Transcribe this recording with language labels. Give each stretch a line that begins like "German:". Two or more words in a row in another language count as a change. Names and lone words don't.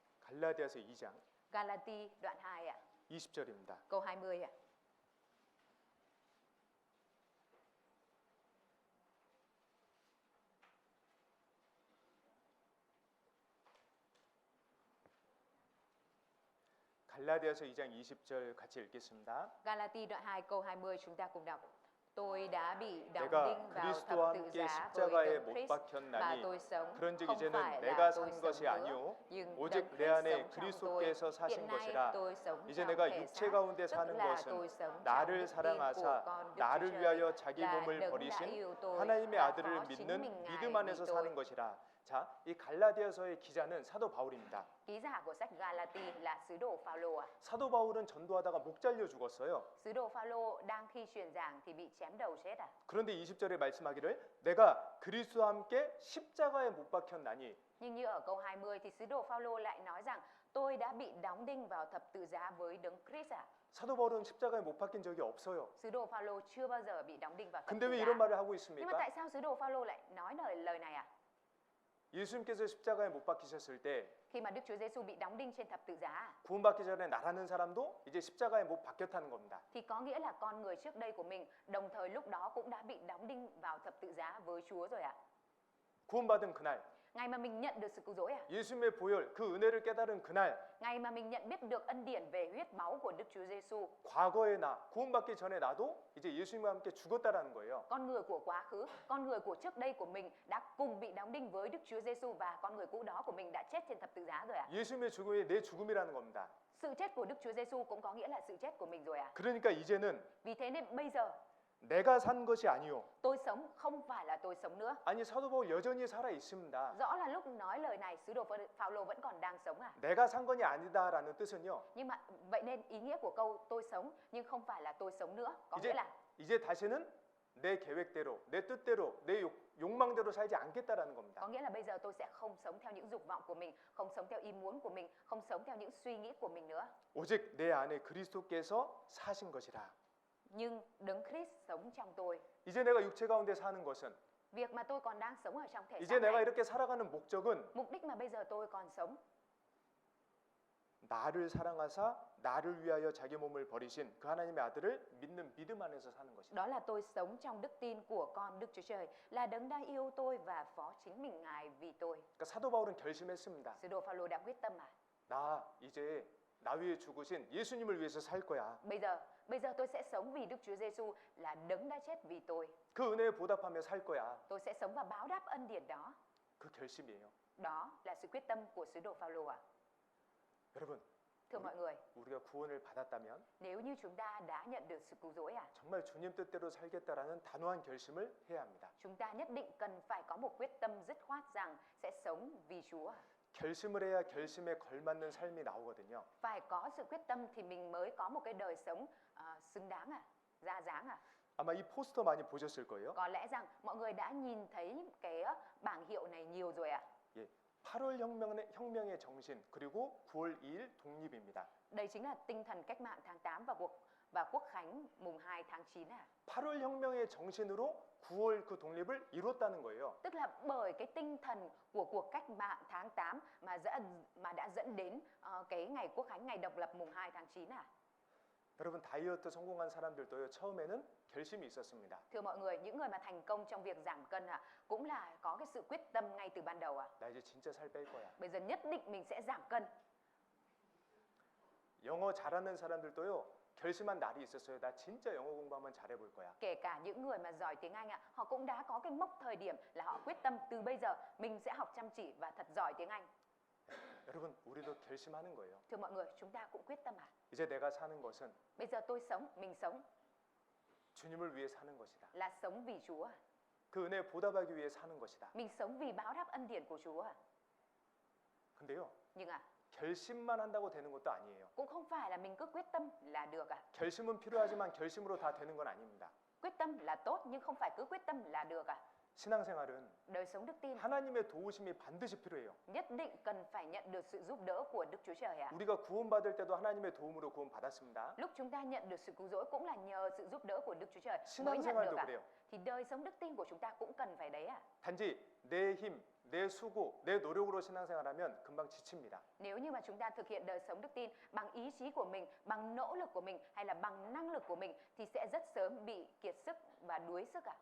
Korean: 갈라디아서 2장
Vietnamese: Galati đoạn 2 ạ,
Korean: 20절입니다.
Vietnamese: câu 20 ạ.
Korean: 갈라디아서 2장 20절 같이 읽겠습니다.
Vietnamese: Galati đoạn 2 câu 20 chúng ta cùng đọc. Tôi đã bị đóng
Korean: 내가
Vietnamese: đinh vào
Korean: 그리스도와
Vietnamese: thập tự
Korean: 함께
Vietnamese: giá với
Korean: 십자가에
Vietnamese: đấng
Korean: 못
Vietnamese: Christ và
Korean: 박혔나니
Vietnamese: tôi sống
Korean: 그런즉
Vietnamese: không
Korean: 이제는
Vietnamese: phải
Korean: 내가
Vietnamese: là tôi
Korean: 산
Vietnamese: sống
Korean: 것이
Vietnamese: nữa,
Korean: 아니요
Vietnamese: nhưng
Korean: 오직
Vietnamese: đấng
Korean: 내
Vietnamese: Christ
Korean: 안에
Vietnamese: sống trong tôi.
Korean: 그리스도께서 사신
Vietnamese: Hiện nay
Korean: 것이라.
Vietnamese: tôi sống
Korean: 이제
Vietnamese: trong
Korean: 내가
Vietnamese: thể
Korean: 육체
Vietnamese: xác,
Korean: 가운데
Vietnamese: tức
Korean: 사는
Vietnamese: là
Korean: 것은
Vietnamese: tôi sống trong
Korean: 나를
Vietnamese: đức tin của
Korean: 사랑하사
Vietnamese: con Đức Chúa
Korean: 나를
Vietnamese: Trời,
Korean: 위하여 자기
Vietnamese: là
Korean: 몸을
Vietnamese: đấng đã
Korean: 버리신
Vietnamese: yêu tôi
Korean: 하나님의
Vietnamese: và
Korean: 아들을
Vietnamese: phó chính
Korean: 믿는
Vietnamese: mình Ngài
Korean: 믿음
Vietnamese: vì
Korean: 안에서
Vietnamese: tôi.
Korean: 사는 것이라. 자, 이 갈라디아서의 기자는 사도 바울입니다.
Vietnamese: Ký giả của sách Galati là sứ đồ Phaolô ạ.
Korean: 사도 바울은 전도하다가 목 잘려 죽었어요.
Vietnamese: Sứ đồ Phaolô đang khi truyền giảng thì bị chém đầu chết ạ.
Korean: 그런데 20절에 말씀하기를 내가 그리스도와 함께 십자가에 못 박혔나니.
Vietnamese: Nhưng như ở câu 20 thì sứ đồ Phaolô lại nói rằng tôi đã bị đóng đinh vào thập tự giá với đấng Christ ạ.
Korean: 사도 바울은 십자가에 못 박힌 적이 없어요.
Vietnamese: Sứ đồ Phaolô chưa bao giờ bị đóng đinh vào thập
Korean: 근데
Vietnamese: tự
Korean: 왜
Vietnamese: giá.
Korean: 이런 말을 하고
Vietnamese: Nhưng mà
Korean: 있습니까?
Vietnamese: tại sao sứ đồ Phaolô lại nói lời này ạ?
Korean: 예수님께서 십자가에 못 박히셨을 때
Vietnamese: Khi mà Đức Chúa Giêsu bị đóng đinh trên thập tự giá
Korean: 구원받기 전에 나라는 사람도 이제 십자가에 못 박혔다는 겁니다.
Vietnamese: thì có nghĩa là con người trước đây của mình đồng thời lúc đó cũng đã bị đóng đinh vào thập tự giá với Chúa rồi ạ.
Korean: 구원받은 그날,
Vietnamese: Ngày mà mình nhận được sự cứu rỗi ạ,
Korean: 예수님의 보혈, 그 은혜를 깨달은 그날,
Vietnamese: ngày mà mình nhận biết được ân điển về huyết máu của Đức Chúa Giêsu,
Korean: 과거의 나, 구원받기 전에 나도 이제 예수님과 함께 죽었다라는 거예요.
Vietnamese: con người của quá khứ, con người của trước đây của mình đã cùng bị đóng đinh với Đức Chúa Giêsu và con người cũ đó của mình đã chết trên thập tự giá rồi ạ.
Korean: 예수님의 죽음이 내 죽음이라는 겁니다.
Vietnamese: Sự chết của Đức Chúa Giêsu cũng có nghĩa là sự chết của mình rồi ạ.
Korean: 그러니까 이제는
Vietnamese: Vì thế nên bây giờ
Korean: 내가 산 것이 아니요.
Vietnamese: tôi sống không phải là tôi sống nữa.
Korean: 아니 사도 바울 여전히 살아 있습니다.
Vietnamese: Rõ là lúc nói lời này sứ đồ Phaolô vẫn còn đang sống à.
Korean: 내가 산 것이 아니다라는 뜻은요.
Vietnamese: Nhưng mà vậy nên ý nghĩa của câu tôi sống nhưng không phải là tôi sống nữa có nghĩa là
Korean: 이제 다시는 내 계획대로, 내 뜻대로, 내 욕망대로 살지 않겠다라는 겁니다.
Vietnamese: có nghĩa là bây giờ tôi sẽ không sống theo những dục vọng của mình, không sống theo ý muốn của mình, không sống theo những suy nghĩ của mình nữa.
Korean: 오직 내 안에 그리스도께서 사신 것이라.
Vietnamese: Nhưng đấng Christ sống trong tôi.
Korean: 이제 내가 육체 가운데 사는 것은
Vietnamese: Việc mà tôi còn đang sống ở trong thể
Korean: 이제
Vietnamese: xác
Korean: 내가
Vietnamese: này,
Korean: 이렇게 살아가는 목적은
Vietnamese: mục đích mà bây giờ tôi còn sống
Korean: 나를 사랑하사 나를 위하여 자기 몸을 버리신 그 하나님의 아들을 믿는 믿음 안에서 사는 것이다.
Vietnamese: đó là tôi sống trong đức tin của con Đức Chúa Trời, là đấng đã yêu tôi và phó chính mình Ngài vì tôi.
Korean: 그러니까 사도 바울은 결심했습니다.
Vietnamese: Sứ đồ Phaolô đã quyết tâm à?
Korean: 나 이제 나 위에 죽으신 예수님을 위해서 살 거야.
Vietnamese: Bây giờ tôi sẽ sống vì Đức Chúa Giêsu là đấng đã chết vì tôi.
Korean: 그 은혜에 보답하며 살 거야.
Vietnamese: Tôi sẽ sống và báo đáp ân điển đó.
Korean: 그 결심이에요.
Vietnamese: Đó là sự quyết tâm của sứ đồ Phaolô ạ.
Korean: 여러분,
Vietnamese: Thưa mọi người,
Korean: 우리가 구원을 받았다면
Vietnamese: nếu như chúng ta đã nhận được sự cứu rỗi
Korean: 정말 주님 뜻대로 살겠다라는 단호한 결심을 해야 합니다.
Vietnamese: chúng ta nhất định cần phải có một quyết tâm dứt khoát rằng sẽ sống vì Chúa.
Korean: 결심을 해야 결심에 걸맞는 삶이 나오거든요.
Vietnamese: Phải có sự quyết tâm thì mình mới có một cái đời sống xứng đáng ra dáng
Korean: 아마 이 포스터 많이 보셨을 거예요.
Vietnamese: Có lẽ rằng mọi người đã nhìn thấy cái bảng hiệu này nhiều rồi ạ.
Korean: 예, 8월 혁명의 정신 그리고 9월 2일 독립입니다.
Vietnamese: Đây chính là tinh thần cách mạng tháng 8 và quốc khánh mùng 2 tháng 9
Korean: 8월 혁명의 정신으로 9월 그 독립을 이뤘다는 거예요.
Vietnamese: Tức là bởi cái tinh thần của cuộc cách mạng tháng 8 mà đã dẫn đến cái ngày quốc khánh, ngày độc lập mùng 2 tháng 9
Korean: 여러분 다이어트 성공한 사람들도요 처음에는 결심이 있었습니다.
Vietnamese: Thưa mọi người, những người mà thành công trong việc giảm cân cũng là có cái sự quyết tâm ngay từ ban đầu
Korean: 나 이제 진짜 살 뺄 거야.
Vietnamese: Bây giờ nhất định mình sẽ giảm cân.
Korean: 영어 잘하는 사람들도요 결심한 날이 있었어요. 나 진짜 영어 공부 한번 잘해볼 거야.
Vietnamese: Kể cả những người mà giỏi tiếng Anh họ cũng đã có cái mốc thời điểm là họ quyết tâm từ bây giờ mình sẽ học chăm chỉ và thật giỏi tiếng Anh.
Korean: 여러분 우리도 결심하는 거예요.
Vietnamese: Thưa mọi người, chúng ta cũng quyết tâm
Korean: 이제 내가 사는 것은
Vietnamese: bây giờ mình sống
Korean: 주님을 위해 사는 것이다.
Vietnamese: là sống vì Chúa.
Korean: 그 은혜에 보답하기 위해 사는 것이다.
Vietnamese: Mình sống vì báo đáp ân điển của Chúa.
Korean: 근데요
Vietnamese: Nhưng
Korean: 결심만 한다고 되는 것도 아니에요.
Vietnamese: cũng không phải là mình cứ quyết tâm là được
Korean: 결심은 필요하지만 결심으로 다 되는 건 아닙니다.
Vietnamese: Quyết tâm là tốt nhưng không phải cứ quyết tâm là được
Korean: 신앙생활은
Vietnamese: Đời sống đức tin
Korean: 하나님의 도우심이 반드시 필요해요.
Vietnamese: nhất định cần phải nhận được sự giúp đỡ của Đức Chúa Trời
Korean: 우리가 구원받을 때도 하나님의 도움으로 구원받았습니다.
Vietnamese: Lúc chúng ta nhận được sự cứu rỗi cũng là nhờ sự giúp đỡ của Đức Chúa Trời mới nhận
Korean: 신앙생활도
Vietnamese: được
Korean: 그래요.
Vietnamese: Thì đời sống đức tin của chúng ta cũng cần phải đấy
Korean: 단지 내 힘, 내 수고, 내 노력으로 신앙생활하면 금방 지칩니다.
Vietnamese: Nếu như mà chúng ta thực hiện đời sống đức tin bằng ý chí của mình, bằng nỗ lực của mình hay là bằng năng lực của mình thì sẽ rất sớm bị kiệt sức và đuối sức ạ.